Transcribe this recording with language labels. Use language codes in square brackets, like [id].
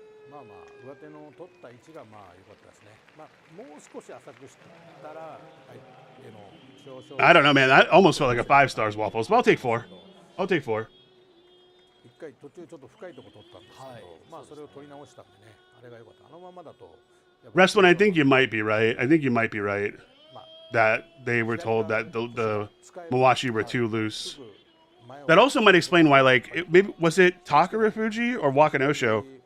[ja] まあまあ上手の取った位置がまあ良かったですね。まあもう少し浅くしたら相手の少々 [en] I don't know, man. That almost felt like a 5 stars waffles, but I'll take 4. I'll take 4. [ja] 一回途中ちょっと深いとこ取ったんですけど、まあそれを取り直したんでね、あれが良かった。あのままだと [en] Rest one, I think you might be right. I think you might be right that they were told that the Mawashi were too loose. That also might explain why, like, maybe was it Takara Fuji or Wakanosho?